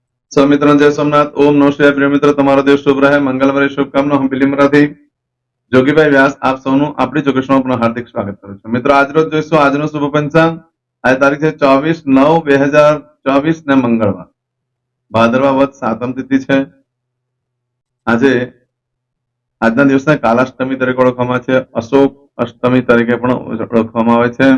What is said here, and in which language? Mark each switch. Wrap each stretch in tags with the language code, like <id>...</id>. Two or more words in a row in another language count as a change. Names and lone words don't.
<hi>सब मित्रों जय सोमनाथ। ओम नमः शिवाय। प्रिय मित्रों,</hi> <gu>તમારો દિવસ શુભ રહે, મંગલવારી શુભકામના. હું બિલીમરાથી જોગીભાઈ વ્યાસ આપ સૌનું આપણી જોગેશમાં પુનઃ હાર્દિક સ્વાગત કરું છું. મિત્રો, આજરોજ જોઈશું આજનું શુભ પંચાંગ. આજે તારીખ છે 24/9/2024 ને મંગળવાર, ભાદરવા વદ સાતમ તિથિ છે. આજના દિવસને કાલાષ્ટમી તરીકે ઓળખવામાં છે, અશોક અષ્ટમી તરીકે પણ ઓળખવામાં આવે છે.</gu>